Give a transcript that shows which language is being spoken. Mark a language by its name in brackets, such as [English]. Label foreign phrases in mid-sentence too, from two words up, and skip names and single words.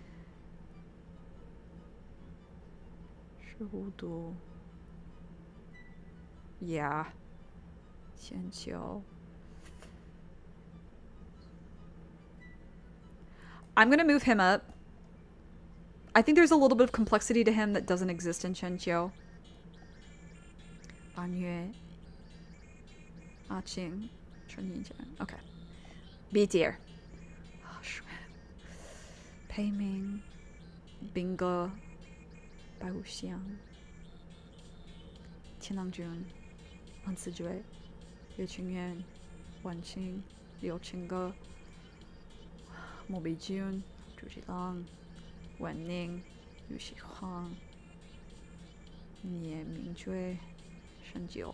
[English] Shihudu. Yeah. Xianqiu. I'm gonna move him up. I think there's a little bit of complexity to him that doesn't exist in Qianqiu. Ban Yue. Ah Qing. Chen Yinjian. Okay. B tier. Oh, Pei Ming. Bingo. Bai Wuxiang. Qian Nangjun. Wan Sijue. Yue Qingyuan. Wan Qing. Liu Qingge. Mo Beijun. Zhu Zhilang. Wan Ning, Yu Shihuang, Nie Mingjue, Shen Jiu.